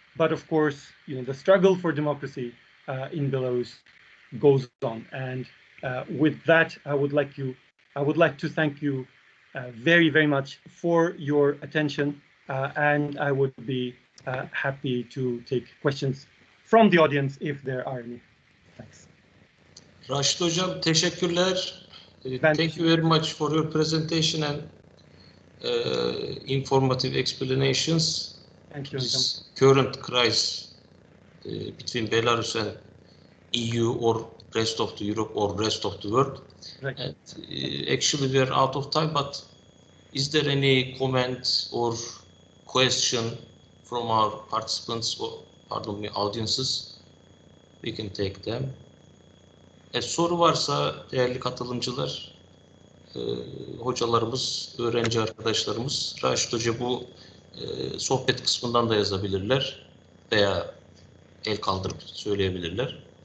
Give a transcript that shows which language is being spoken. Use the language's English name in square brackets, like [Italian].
[English] But of course, the struggle for democracy in Belarus goes on. And with that, I would like to thank you very, very much for your attention. And I would be happy to take questions from the audience if there are any. Thanks. [Turkish] Raşit Hocam, teşekkürler. [English] Thank you very much for your presentation and informative explanations. Thank you. This current crisis between Belarus and EU or rest of the Europe or rest of the world. Right. And actually we are out of time, but is there any comment or question from our participants or audiences? We can take them. [Turkish] Soru varsa değerli katılımcılar, hocalarımız, öğrenci arkadaşlarımız, Raşit Hoca bu sohbet kısmından da yazabilirler veya el kaldırıp söyleyebilirler.